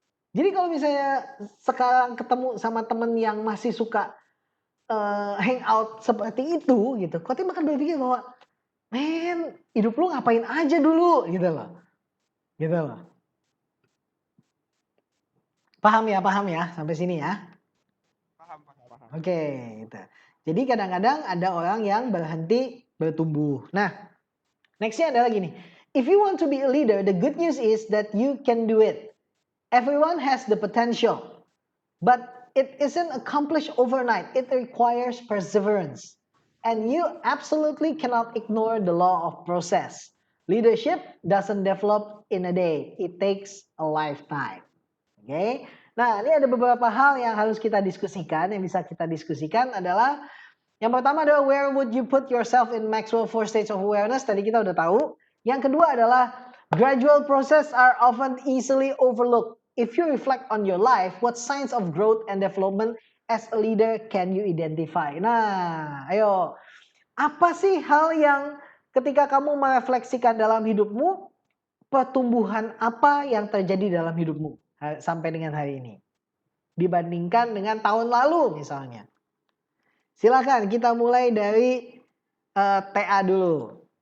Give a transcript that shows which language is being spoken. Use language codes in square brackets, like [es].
[id] Jadi kalau misalnya sekarang ketemu sama temen yang masih suka hangout seperti itu gitu, kok akan berpikir bahwa, men hidup lu ngapain aja dulu gitu loh. Gitu loh. Paham ya sampai sini ya? Paham. Oke, gitu. Jadi kadang-kadang ada orang yang berhenti bertumbuh. Nah, nextnya adalah gini. [en] If you want to be a leader, the good news is that you can do it. Everyone has the potential, but it isn't accomplished overnight. It requires perseverance. And you absolutely cannot ignore the law of process. Leadership doesn't develop in a day. It takes a lifetime. Oke. [id] Nah, ini ada beberapa hal yang harus kita diskusikan, yang bisa kita diskusikan adalah yang pertama adalah [en] where would you put yourself in Maxwell 4 states of awareness, [id] tadi kita udah tahu. Yang kedua adalah [en] gradual process are often easily overlooked. If you reflect on your life, what signs of growth and development as a leader can you identify? [id] Nah, ayo. Apa sih hal yang ketika kamu merefleksikan dalam hidupmu, pertumbuhan apa yang terjadi dalam hidupmu sampai dengan hari ini? Dibandingkan dengan tahun lalu misalnya. Silakan kita mulai dari TA dulu.